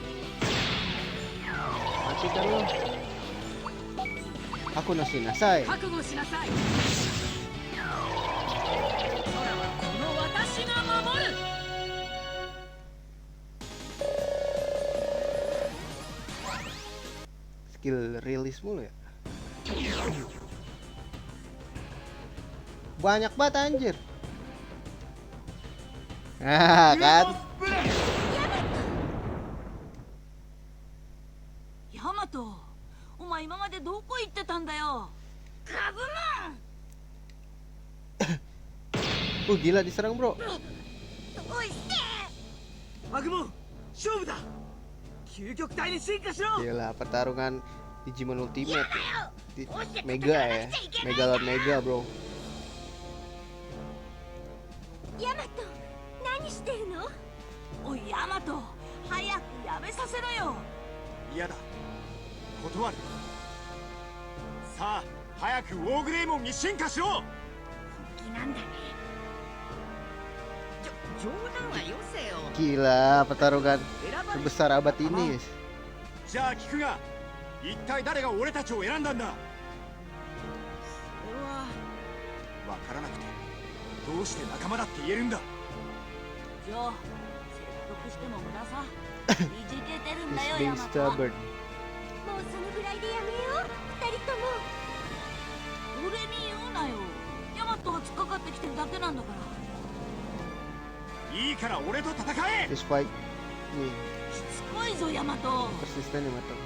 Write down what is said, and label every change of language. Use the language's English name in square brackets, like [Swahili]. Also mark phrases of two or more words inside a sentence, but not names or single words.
[Indonesian] Mati kan lo. Aku nasi nasai. [Japanese] 覚悟しなさい。空はこの私が守る。 [Indonesian] Skill rilis mulu ya. Banyak banget anjir. Nah, kan. [Japanese] ヤマト、お前今までどこ行ってたんだよ。カブモン。 [Indonesian] Gila diserang, Bro. [Japanese] おいして。アグモン勝負だ。究極体に進化しろ。 [Indonesian] Gila, pertarungan Digimon Ultimate ya. Mega ya. Mega lawan Mega, Bro. [Japanese] ヤマト、何してるの？おいヤマト、早くやめさせろよ。嫌だ、断る。さあ早くウォーグレイモンに進化しろ。本気なんだね。冗談はよせよ。 [Indonesian] Gila, pertarungan [Japanese] 選ばれ [Indonesian] terbesar abad ini, guys. [Japanese] じゃあ聞くが、一体誰が俺たちを選んだんだ。わそれはからなくてどうして仲間だって言えるんだ。ジョー、説得しても無駄さ。いじけてるんだ [English] He's [Japanese] よ [English] being [Japanese] ヤマト。 [English] stubborn. [Japanese] もうそのぐらいでやめよう、二人とも。俺に言うなよ。ヤマトが突っかかってきてるだけなんだから。いいから俺と戦え。 [English] This fight nih [Japanese] しつこいぞヤマト。 [Indonesian] persisten nih mata.